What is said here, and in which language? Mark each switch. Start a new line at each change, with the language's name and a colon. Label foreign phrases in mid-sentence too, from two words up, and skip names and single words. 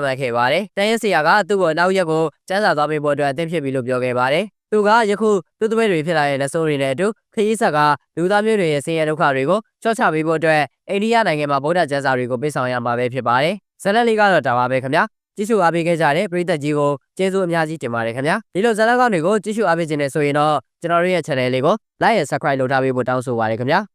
Burmese: မှတ်ခဲ့ပါတယ်။တန်ရဲ့ဆရာကသူ့ကိုနောက်ရက်ကိုစမ်းစာသွားပေးဖို့အတွက်အသင့်ဖြစ်ပြီလို့ပြောခဲ့ပါတယ်။သူကယခုသူ့တပည့်တွေဖြစ်လာတဲ့လက်ဆိုးတွေနဲ့အတူခရီးဆက်ကလူသားမျိုးတွေရဲ့ဆင်းရဲဒုက္ခတွေကိုချော့ချပေးဖို့အတွက်အိန္ဒိယနိုင်ငံမှာဗုဒ္ဓကျမ်းစာတွေကိုပေးဆောင်ရမှာပဲဖြစ်ပါတယ်။ဇာတ်လမ်းလေးကတော့ဒါပါပဲခင်ဗျာ။ကြည့်ရှုအားပေးခဲ့ကြတဲ့ပရိသတ်ကြီးကိုကျေးဇူးအများကြီးတင်ပါတယ်ခင်ဗျာ။ဒီလိုဇာတ်လမ်းကောင်းတွေကိုကြည့်ရှုအားပေးခြင်းနဲ့ဆိုရင်တော့ကျွန်တော်တို့ရဲ့ channel လေးကို
English: like and subscribe
Burmese: လုပ်ထားပေးဖို့တောင်းဆိုပါရစေခင်ဗျာ။